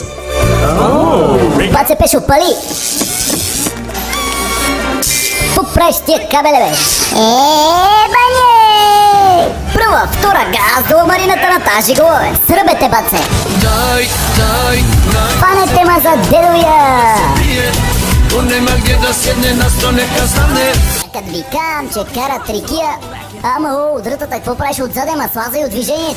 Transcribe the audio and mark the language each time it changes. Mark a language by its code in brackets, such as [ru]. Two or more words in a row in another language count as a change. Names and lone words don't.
[bg] Баце, пешо, пали! Какво правиш с тия кабеле, бе? Бане! Прва, втора, газ до марината на тази жигула, бе. Сръбете, баце! Фанете ма за дедовия! [bs] On nema gdje da sjedne, na sto neka stane. Kad vikam, [bg] че карат рикия, ама удрата, какво правиш отзаде, ма слазай от движение,